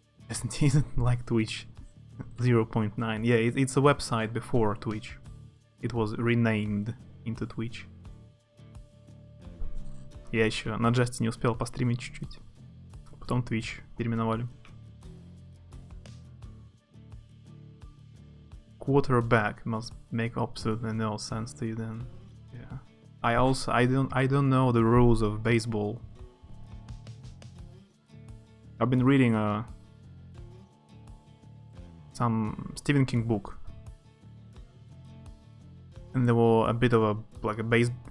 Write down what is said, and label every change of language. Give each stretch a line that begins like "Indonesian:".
English: Isn't it like Twitch 0.9? Yeah, it's a website before Twitch. It was renamed into Twitch.
Russian: Я еще на Джасте не успел постримить чуть-чуть. Потом Twitch переименовали.
English: Quarterback must make absolutely no sense to you then. Yeah. I don't know the rules of baseball. I've been reading some Stephen King book, and there was a bit of a base.